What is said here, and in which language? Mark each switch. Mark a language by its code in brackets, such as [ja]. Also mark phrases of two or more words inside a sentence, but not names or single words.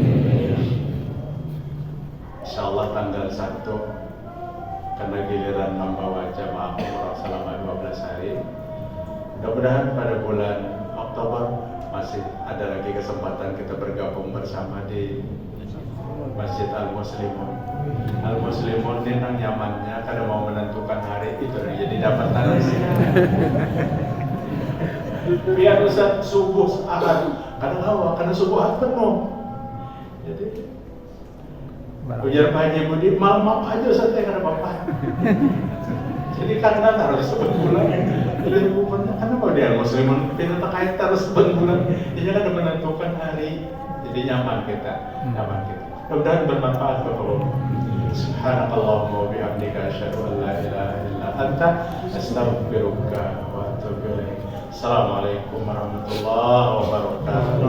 [id] Insyaallah tanggal 1 karena giliran membawa jamaah umrah selama 12 hari. Mudah-mudahan pada bulan Oktober masih ada lagi kesempatan kita bergabung bersama di Masjid Al-Muslimun. [bjn] Al-Muslimun ini nang nyamannya kada mau menentukan hari itu jadi dapat tanggal biar Ustaz subuh Ahad kadang awal karena subuh Ahad penuh. Jadi ujar Pak Haji Budi, [id] malam aja Ustaz ya karena Bapak. Jadi karena harus sebulan. Jadi karena kalau dia muslimun kita terkait harus sebulan. Dia kan udah menentukan hari. [bjn] Jadi nyaman kita. [id] Mudah-mudahan bermanfaat Bapak. [ar] سبحانك اللهم وبحمدك أشهد أن لا إله إلا أنت أستغفرك وأتوب إليك. السلام عليكم ورحمة الله وبركاته.